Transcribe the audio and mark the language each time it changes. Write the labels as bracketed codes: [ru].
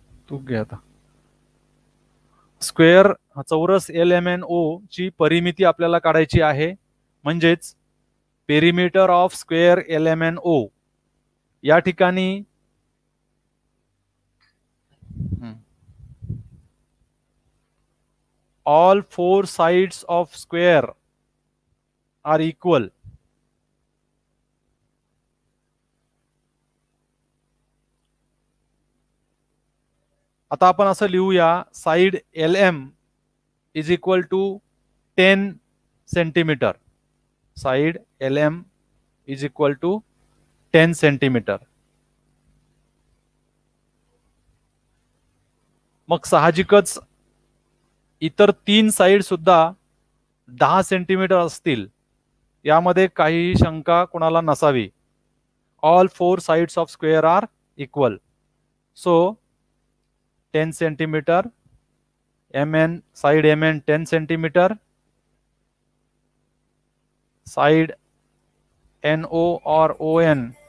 [mr] तू घे आता. स्क्वेअर चौरस LMNO ची परिमिती आपल्याला काढायची आहे. [en] म्हणजेच perimeter of square LMNO. [mr] या ठिकाणी [en] all 4 sides of square are equal. [mr] आता आपण असं लिहूया, [en] Side LM is equal to 10 centimetre. Side LM is equal to 10 centimetre. [mr] मग साहजिकच इतर 3 साइड सुद्धा 10 सेंटीमीटर असतील, यामध्ये काही शंका कोणाला नसावी. [en] All 4 sides of square are equal. So 10 centimetre, MN, side MN 10 centimetre, side NO और ON